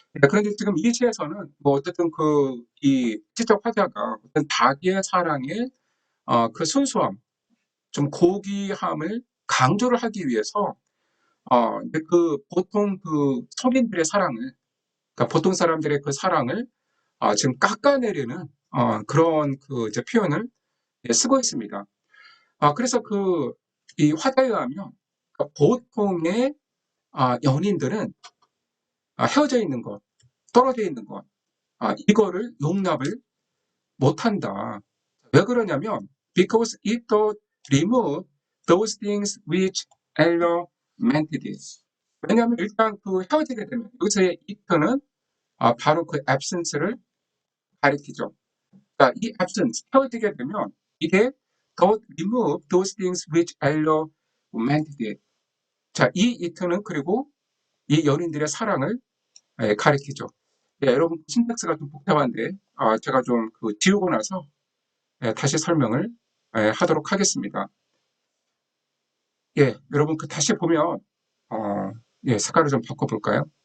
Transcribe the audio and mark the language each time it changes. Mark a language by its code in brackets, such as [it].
[ko] 그런데 지금 이 시에서는 뭐 어쨌든 이 지적 화자가 어떤 자기의 사랑의 그 순수함, 좀 고귀함을 강조를 하기 위해서 근데 보통 성인들의 사랑을, 그러니까 보통 사람들의 그 사랑을 지금 깎아내리는 그런 이제 표현을 쓰고 있습니다. 그래서 이 화자에 의하면 그러니까 보통의 연인들은 헤어져 있는 것, 떨어져 있는 것, 이거를 용납을 못한다. 왜 그러냐면 [en] because it does remove those things which elemented it. [ko] 왜냐하면 일단 헤어지게 되면 여기서의 it는 바로 그 absence를 가리키죠. 그러니까 이 [en] absence [ko] 헤어지게 되면 이게 [en] does remove those things which elemented it. [ko] 자, 이 it는 그리고 이 연인들의 사랑을 가리키죠. 여러분 신텍스가 좀 복잡한데 제가 좀 지우고 나서 다시 설명을 하도록 하겠습니다. 여러분 다시 보면 색깔을 좀 바꿔볼까요?